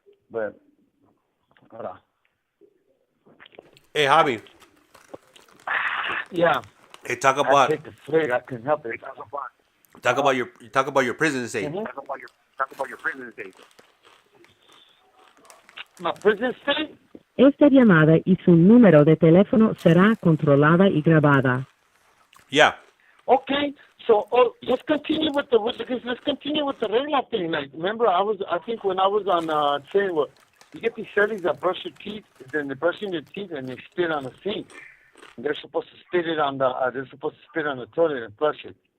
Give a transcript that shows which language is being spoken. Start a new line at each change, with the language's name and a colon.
English: But, hold on. Hey, Javi. Yeah. Hey, talk about. I take the flick. I couldn't help it. Talk about your prison stay. Mm-hmm. Talk about your prison days. My prison stay?
Spanish: Esta llamada y su número de teléfono será controlada y grabada.
English: Yeah. Okay, so let's continue with the regular thing. Like, remember, I think when I was on saying, well, you get these Shellies that brush your teeth, then they're brushing their teeth and they spit on the sink. They're supposed to spit it on the toilet and flush it.